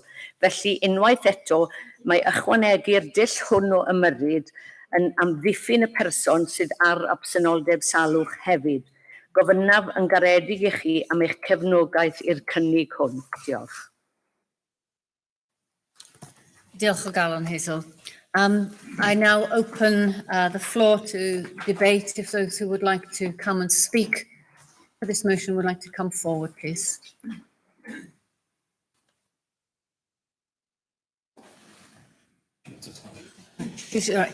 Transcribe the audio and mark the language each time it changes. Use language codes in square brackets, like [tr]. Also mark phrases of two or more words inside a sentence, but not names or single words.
[cy] Felly, unwaith eto, mae ychwanegu'r dull hwn o ymyrryd yn amddiffyn y person sydd ar absenoldeb salwch hefyd. Gofynnaf yn garedig i chi am eich cefnogaeth i'r cynnig hwn. Diolch. Diolch o galon, Hazel. [en] I now open the floor to debate. If those who would like to come and speak for this motion would like to come forward, please. Right.